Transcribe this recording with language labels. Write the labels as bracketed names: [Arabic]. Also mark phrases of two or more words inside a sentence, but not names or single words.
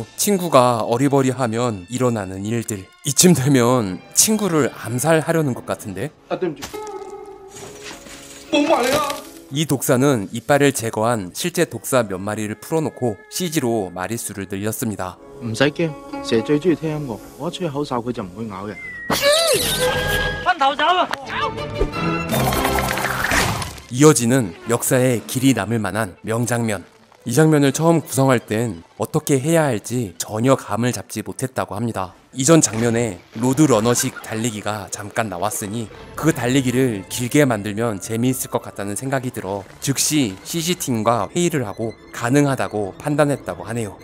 [Korean] 친구가 어리버리하면 일어나는 일들. 이쯤 되면 친구를 암살하려는 것 같은데? 이 독사는 이빨을 제거한 실제 독사 몇 마리를 풀어놓고 CG로 마리수를 늘렸습니다. [Cantonese] 唔使驚，蛇最中意聽音樂，我一吹口哨佢就唔會咬人。分頭走啊！ [Korean] 이어지는 역사에 길이 남을 만한 명장면. 이 장면을 처음 구성할 땐 어떻게 해야 할지 전혀 감을 잡지 못했다고 합니다. 이전 장면에 로드러너식 달리기가 잠깐 나왔으니 그 달리기를 길게 만들면 재미있을 것 같다는 생각이 들어 즉시 CG팀과 회의를 하고 가능하다고 판단했다고 하네요.